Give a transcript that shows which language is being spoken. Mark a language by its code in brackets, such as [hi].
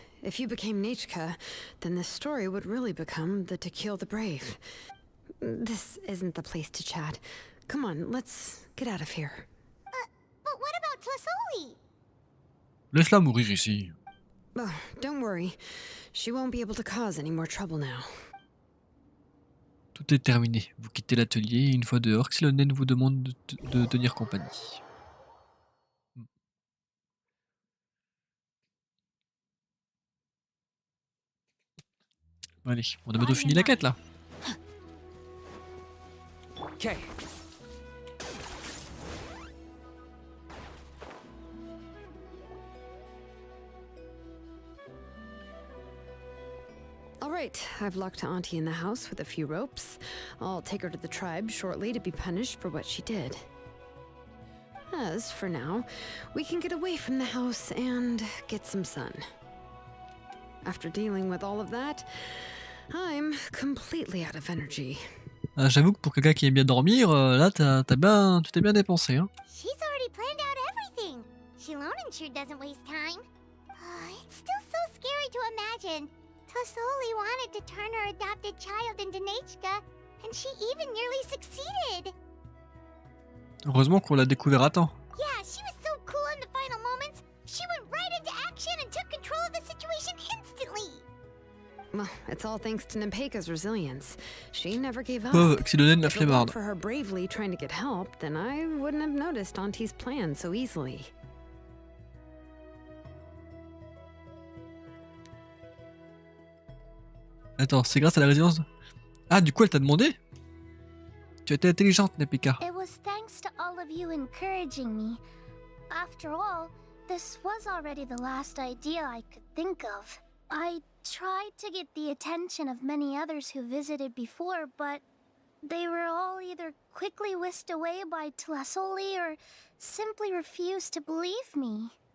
[en] If you became Nechka, then this story would really become the To Kill the Brave. This isn't the place to chat. Come on, let's get out of here. But what about Tlasoli? [fr] Laisse-la mourir ici. [en] Oh, don't worry. She won't be able to cause any more trouble now. [fr] Tout est terminé. Vous quittez l'atelier et une fois dehors, Xilonen vous demande de tenir compagnie. Allez, on a bientôt fini la quête là. [en] Okay. All right, I've locked Auntie in the house with a few ropes. I'll take her to the tribe shortly to be punished for what she did. As for now, we can get away from the house and get some sun. After dealing with all of that, I'm completely out of energy. [fr] Ah, j'avoue que pour quelqu'un qui aime bien dormir, là tu t'es bien dépensé. Hein. [en] She's already planned out everything. Xilonen sure doesn't waste time. It's still so scary to imagine. Tlasoli wanted to turn her adopted child into Nechka, and she even nearly succeeded. [fr] Heureusement qu'on l'a découvert à temps. [en] Yeah, she was so cool in the final moments. She went right into action and took control of the situation instantly. Well, it's all thanks to Nepeka's resilience. She never gave up. [fr] Pauvre Xilonen la [en] If it weren't [fr] flemmarde. [en] for her bravely trying to get help, then I wouldn't have noticed Auntie's plan so easily. [fr] Attends, c'est grâce à la résilience. Ah, du coup, elle t'a demandé? Tu as été intelligente, Nepeka. [en] It was thanks to all of you encouraging me. After all, this was already the last idea I could think of. I tried to get the attention of many others who visited before, but they were all either quickly whisked away by Tlasoli or simply refused to believe me.